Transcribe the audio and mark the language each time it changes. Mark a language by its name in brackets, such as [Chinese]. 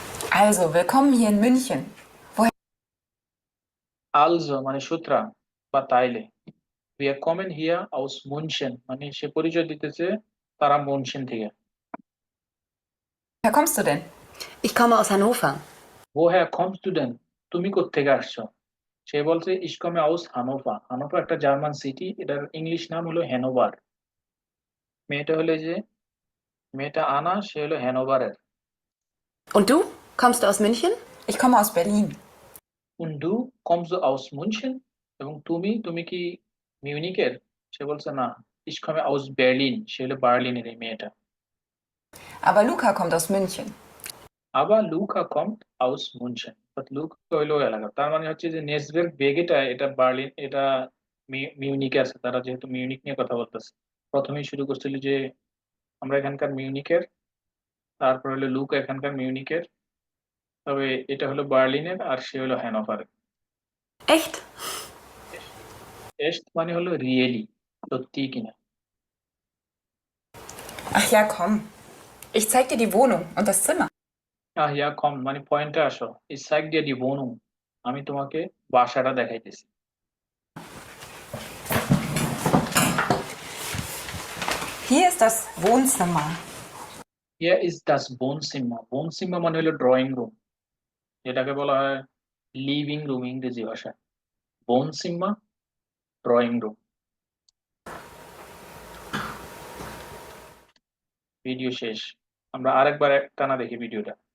[German] Also, willkommen hier in München. [Bangla] আলজো মানে সুতরাং বা তাইলে। [German] Wir kommen hier aus München, [Bangla] মানে সে পরিচয় দিতেছে তারা মুনশেন থেকে। [German] Woher kommst du denn? Ich komme aus Hannover. Woher kommst du denn? [Bangla] তুমি কোত্থেকে আসছো? সে বলছে [German] ich komme aus Hannover. [Bangla] হানোভার একটা জার্মান সিটি, এটার ইংলিশ নাম হলো হ্যানোভার। মেয়েটা হলো যে মেয়েটা আনা, সে হলো হ্যানোভারের। [German] Und du? Kommst du aus München? Ich komme aus Berlin. Und du kommst du aus München? [Bangla] এবং তুমি কি মিউনিকের? সে বলছে না, [German] ich komme aus Berlin, [Bangla] সে হলো বার্লিনের এই মেয়েটা। [German] Aber Luca kommt aus München. [Bangla] আবার লুকা [German] kommt aus München, [Bangla] অর্থাৎ লুকা হইলো এলাকা। তার মানে হচ্ছে যে নেসবের্গ বেগেটা এটা বার্লিন, এটা মিউনিকে আছে। তারা যেহেতু মিউনিক নিয়ে কথা বলতেছে, প্রথমেই শুরু করছিল যে আমরা এখানকার মিউনিকের, তারপর হলো লুকা এখানকার মিউনিকের, তবে এটা হলো বার্লিনের আর সে হলো হ্যানোভারের। [German] Echt? [Bangla] এস্ট মানে হলো রিয়েলি, সত্যি কিনা। [German] Ach ja, komm. Ich zeig dir die Wohnung und das Zimmer. [Bangla] আহ ইয়া কম মানে পয়েন্টে আসো। [German] ich zeig dir die Wohnung, [Bangla] আমি তোমাকে বাসাটা দেখাইতেছি। [German] Hier ist das Wohnzimmer. [English] Here is [Bangla] das Wohnzimmer, Wohnzimmer মানে হলো ড্রয়িং রুম, যেটাকে বলা হয় লিভিং রুম ইংরেজি ভাষায়। Wohnzimmer drawing room. ভিডিও শেষ, আমরা আরেকবার একটানা দেখি ভিডিওটা।